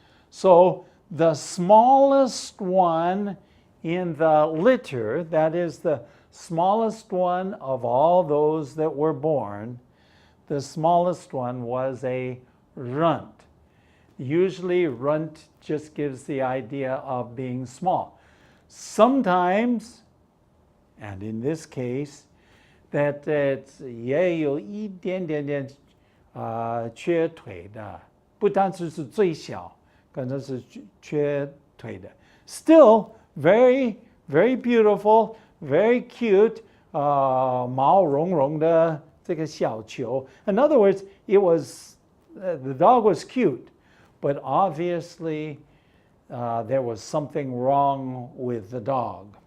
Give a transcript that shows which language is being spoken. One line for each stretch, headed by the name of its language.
English: So the smallest one in the litter, that is the smallest one of all those that were born, the smallest one was a runt. Usually runt just gives the idea of being small. Sometimes, and in this case, that it's
Chinese: 也有一点点缺腿的，不单只是最小，可能是缺腿的。
English: Still very, very beautiful, very cute,
Chinese: 毛茸茸的这个小球.
English: In other words, it was the dog was cute, but obviously there was something wrong with the dog.